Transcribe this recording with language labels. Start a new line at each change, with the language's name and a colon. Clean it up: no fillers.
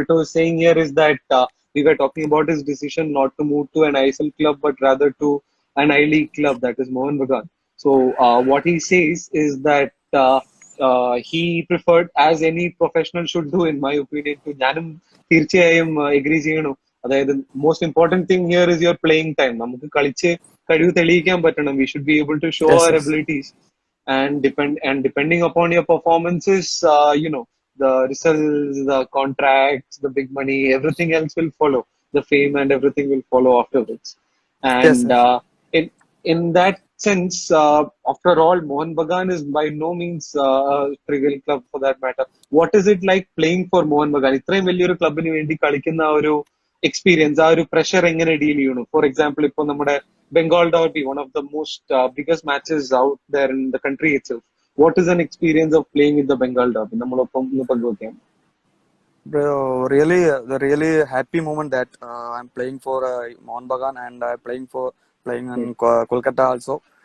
English: Britto is saying here is that we were talking about his decision not to move to an ISL club but rather to an I-League club, that is Mohun Bagan. So what he says is that he preferred, as any professional should do in my opinion, to
Malayalam: ഞാനും തീർച്ചയായും agree ചെയ്യണം.
English: അതായത് most important thing here is your playing time.
Malayalam: നമുക്ക് കളിച്ച് കഴിവ് തെളിയിക്കാൻ പറ്റണം.
English: We should be able to show yes our yes. abilities and depending upon your performances, the results, the contracts, the big money, everything else will follow. The fame and everything will follow afterwards. Yes And yes. in that sense, after all, Mohun Bagan is by no means a trivial club for that matter. What is it like playing for Mohun Bagan?
Malayalam: ഇത്രയും വലിയൊരു ക്ലബിന് വേണ്ടി കളിക്കുന്ന ആ ഒരു experience, ആ ഒരു pressure എങ്ങനെ ഡീൽ ചെയ്യണം?
English: for example,
Malayalam: ഇപ്പോൾ നമ്മുടെ
English: Bengal Derby, one of the most biggest matches out there in the country itself. What is an experience of playing in the Bengal Derby?
Malayalam: നമ്മളൊപ്പം ഒന്ന് പങ്കുവെക്കാം.
English: Bro, the really happy moment that I'm playing for Mohun Bagan, and I'm playing in Kolkata also.